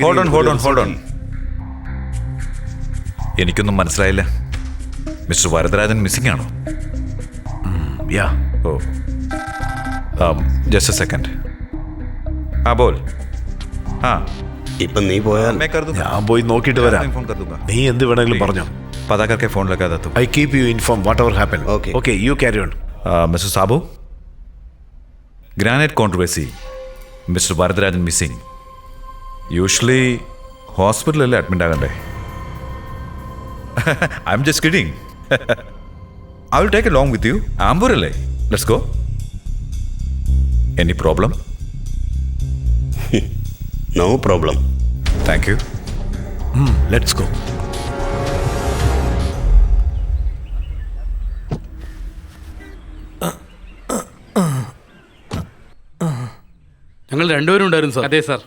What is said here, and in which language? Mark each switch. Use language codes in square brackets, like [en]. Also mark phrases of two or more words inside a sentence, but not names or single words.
[en] Hold on. [ml] എനിക്കൊന്നും മനസ്സിലായില്ല. മിസ്റ്റർ വരദരാജൻ മിസ്സിംഗ് ആണോ? യാ. [en] Oh, just a second. [ml] ആ ബോൾ. ആ, ഇപ്പൊ നീ പോയാൽ [hi] मैं कर दूंगा. [ml] ഞാൻ പോയി നോക്കിയിട്ട് വരാം. [hi] फोन कर दूंगा. [ml] നീ എന്ത് വേണമെങ്കിലും പറഞ്ഞോ. [hi] पता करके फोन लगा देता हूँ. [en] I keep you inform what ever happen. Okay. Okay, you carry on. Mr. Sabu, granite controversy, Mr. Varadarajan missing. [ml] യൂഷ്വലി ഹോസ്പിറ്റലല്ലേ അഡ്മിറ്റ് ആകണ്ടേ? [en] I am just kidding. I will take a long with you. [ml] ആംബൂർ അല്ലേ? [en] Let's go. Any problem? No problem. Thank you. Let's go. [ml] ഞങ്ങൾ രണ്ടുപേരും ഉണ്ടായിരുന്നു സാർ. അതെ സാർ.